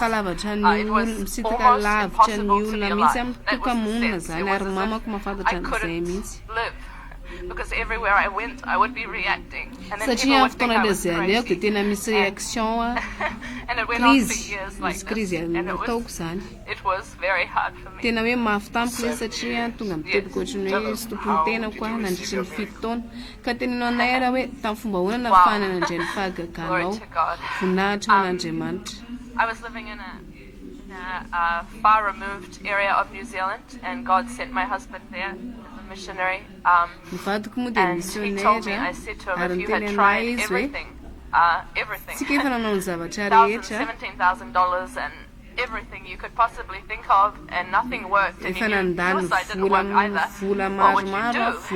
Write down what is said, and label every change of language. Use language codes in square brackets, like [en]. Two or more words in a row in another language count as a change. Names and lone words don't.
[en] It was almost impossible to be alive. That was the sense. It was as if I couldn't live. Because everywhere I went, I would be reacting. And then people would think I was crazy. And it went on for years like this. And it was very hard for me. [mg] Tena hoe mafy tampoka satria tonga mitebika ohatrany hoe sy tompony tena koa nandritry ny 7 taona ka teninao anay raha hoe tamin'ny fomba ahoana nahafahana nandray ny fahagaganao voninahitra ao n'Andriamanitra. [en] I was living in a far removed area of New Zealand, and God sent my husband there as a missionary. And he told me, I said to him, if you had tried everything, $17,000 and everything you could possibly think of, and nothing worked, and you knew suicide didn't work either, what would you do?